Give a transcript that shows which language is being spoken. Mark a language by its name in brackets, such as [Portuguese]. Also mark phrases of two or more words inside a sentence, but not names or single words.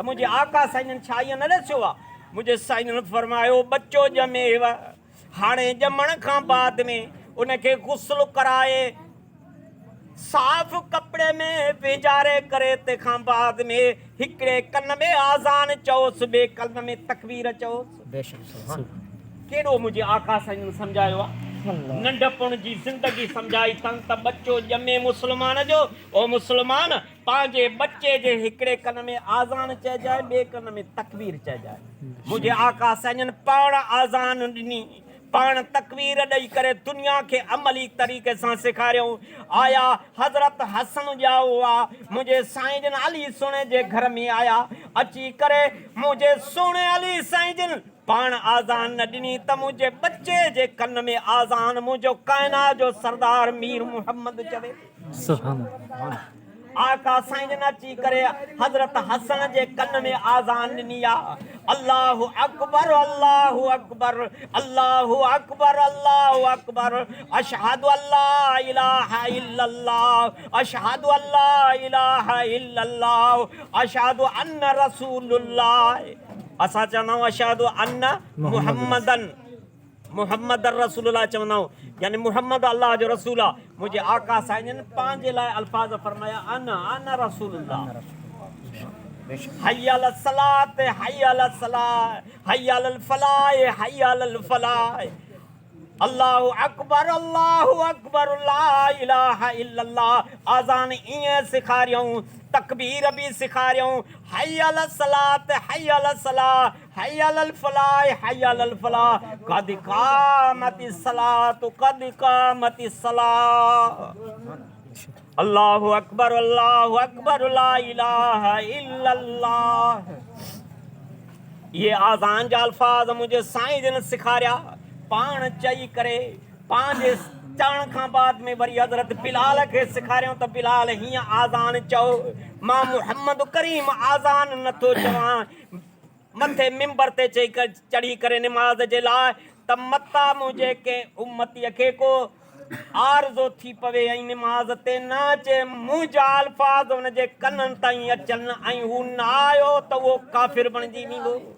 [Sindhi] मुंहिंजे आका साईं छा ईअं न ॾसियो आहे मुंहिंजे साईं फरमायो बच्चो ॼमेव हाणे ॼमण खां बाद में उनखे गुस्ल कराए साफ़ कपिड़े में वेझारे करे तंहिंखां बाद में हिकिड़े कन में आज़ान चओसि ॿिए कन में तकबीर चओसि केॾो मुंहिंजे आका साईं सम्झायो आहे नंढपण जी जिंदगी समझाई तन त बच्चो ॼमे मुस्लमान जो ओ मुस्लमान पंहिंजे बच्चे जे हिकिड़े कन में आज़ान चइजाए ॿिए कन में तकबीर चइजाए मुंहिंजे आका साईं पाण आज़ान ॾिनी पाण तकबीर ॾेई करे दुनिया खे अमली तरीक़े सां सेखारियऊं आया हज़रत हसन जा हुआ मुंहिंजे साईं जन अली सुणे जे घर में आया अची करे मुंहिंजे सुणे अली साईं जन पाण आज़ान न ॾिनी त मुंहिंजे बच्चे जे कन में आज़ान मुंहिंजो काइनात जो सरदार मीर मुहम्मद चवे आका साईं जन अची करे हज़रत हसन जे कन में आज़ान ॾिनी आहे [Arabic] الله أكبر الله أكبر الله أكبر الله أكبر أشهد أن لا إله إلا الله أشهد أن لا إله إلا الله أشهد أن رسول الله [Sindhi] असां चवंदा आहियूं [Arabic] أشهد أن محمدا محمد رسول الله [Sindhi] चवंदा आहियूं यानी मुहम्मद अल्लाह जो रसूल आहे मुंहिंजे आका साईं पंहिंजे लाइ अल्फाज़ फरमाया [Arabic] أن رسول الله حي على الصلاة حي على الصلاة حي على الفلاح حي على الفلاح الله أكبر لا إله إلا الله आज़ान [Sindhi] ईअं सेखारियऊं तकबीर भी सिखारियऊं [Arabic] حي على الصلاة حي على الصلاة حي على الفلاح حي على الفلاح قد قامت الصلاة قد قامت الصلاة الله أكبر لا إله إلا الله [Sindhi] ये आज़ान जा अल्फाज मुझे साईं जन सिखारिया पाण चई करे पंहिंजे चवण खां बाद में वरी हज़रत बिलाल खे सेखारियऊं त बिलाल हीअं आज़ान चओ मां मुहम्मद करीम आज़ान नथो चवां मथे मिंबर ते चढ़ी करे निमाज़ जे लाइ त मता मुंहिंजे कंहिं उम्मतीअ खे को आरज़ो थी पवे ऐं निमाज़ ते न अचे मुंहिंजा अल्फाज़ हुनजे कननि ताईं अचनि ऐं हू न आयो त उहो काफ़िर बणिजी वेंदो